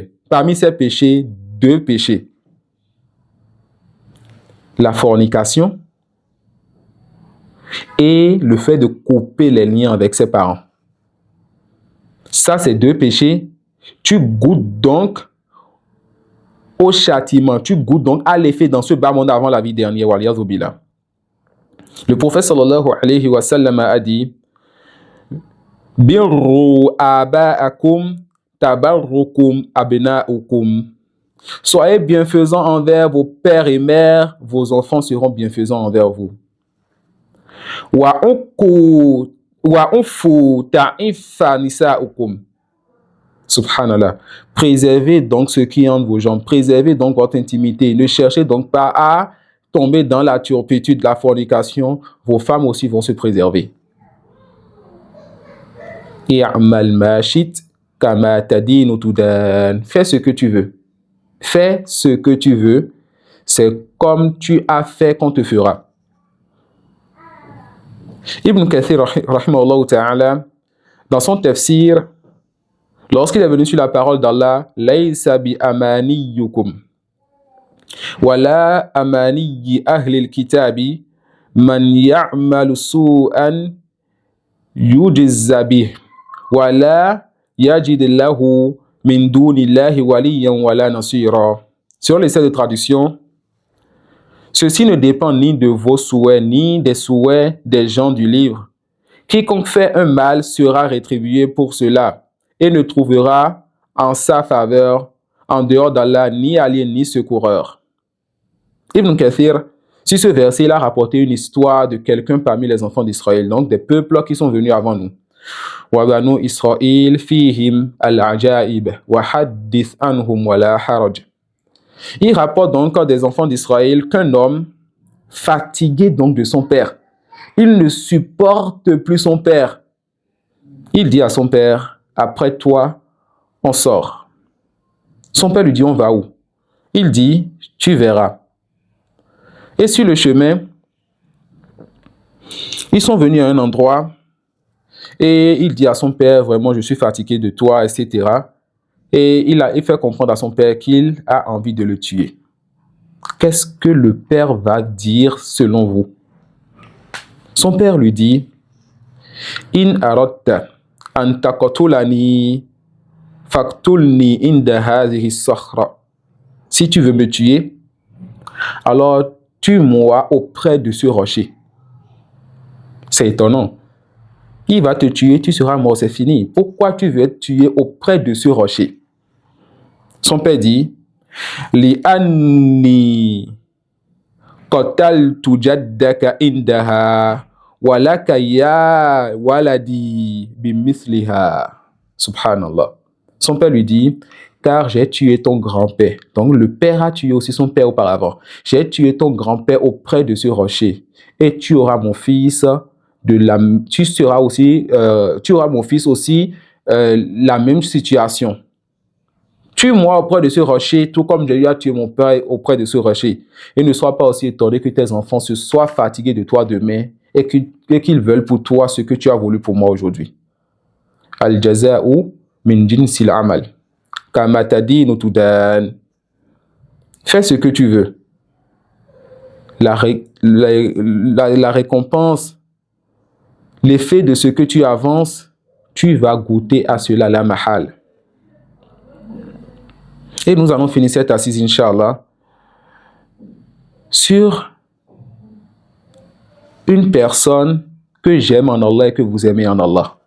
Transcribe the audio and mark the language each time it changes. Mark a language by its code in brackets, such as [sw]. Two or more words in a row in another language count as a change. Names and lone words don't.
[fr] Parmi ces péchés, 2 péchés. La fornication et le fait de couper les liens avec ses parents. Ça, c'est 2 péchés. Tu goûtes donc au châtiment, tu goûtes donc à l'effet dans ce bas monde avant la vie dernière. Le prophète [ar] صلى الله عليه وسلم [fr] a dit: [ar] بروا آباءكم تبركم أبناؤكم. [fr] Soyez bienfaisants envers vos pères et mères, vos enfants seront bienfaisants envers vous. [ar] وعفوا تعف نساؤكم. Subhanallah. [fr] Préservez donc ce qui est entre vos jambes. Préservez donc votre intimité. Ne cherchez donc pas à tomber dans la turpitude de la fornication. Vos femmes aussi vont se préserver. [ar] اعمل ما شئت كما تدين تدان. [fr] Fais ce que tu veux. Fais ce que tu veux. C'est comme tu as fait qu'on te fera. Ibn Kathir, [ar] رحمه الله تعالى, [fr] dans son tafsir, lorsqu'il est venu sur la parole d'Allah, [ar] ليس بأمانيكم ولا أماني أهل الكتاب من يعمل سوءا يجز به ولا يجد له من دون الله وليا ولا نصيرا. [fr] Sur les 7 traductions, ceci ne dépend ni de vos souhaits ni des souhaits des gens du livre. Quiconque fait un mal sera rétribué pour cela et ne trouvera en sa faveur, en dehors d'Allah, ni allié ni secoureur. Ibn Kathir, sur ce verset, il a rapporté une histoire de quelqu'un parmi les enfants d'Israël, donc des peuples qui sont venus avant nous. [ar] وبنو إسرائيل فيهم العجائب وحدث عنهم ولا حرج. [fr] Il rapporte donc des enfants d'Israël qu'un homme, fatigué donc de son père, il ne supporte plus son père. Il dit à son père: après toi, on sort. Son père lui dit: on va où? Il dit: tu verras. Et sur le chemin, ils sont venus à un endroit et il dit à son père: vraiment, je suis fatigué de toi, etc. Et il fait comprendre à son père qu'il a envie de le tuer. Qu'est-ce que le père va dire selon vous? Son père lui dit: [ar] إن أردت أن تقتلني فاقتلني عند هذه الصخرة. [fr] Si tu veux me tuer, alors tue-moi auprès de ce rocher. C'est étonnant. Il va te tuer, tu seras mort, c'est fini. Pourquoi tu veux être tué auprès de ce rocher? Son père dit: [ar] لأني قتلت جدك عندها ولك يا ولدي بمثلها. Subhanallah. [fr] Son père lui dit: car j'ai tué ton grand-père. Donc le père a tué aussi son père auparavant. J'ai tué ton grand-père auprès de ce rocher. Et tu auras mon fils tu auras mon fils aussi la même situation. Tue-moi auprès de ce rocher, tout comme j'ai eu à tuer mon père auprès de ce rocher. Et ne sois pas aussi étonné que tes enfants se soient fatigués de toi demain et qu'ils veulent pour toi ce que tu as voulu pour moi aujourd'hui. [ar] الجزاء من جنس العمل. كما تدين تدان. [fr] Fais ce que tu veux. La récompense, l'effet de ce que tu avances, tu vas goûter à cela, [ar] لا محالة. [fr] Et nous allons finir cette assise, Inch'Allah, sur une personne que j'aime en Allah et que vous aimez en Allah.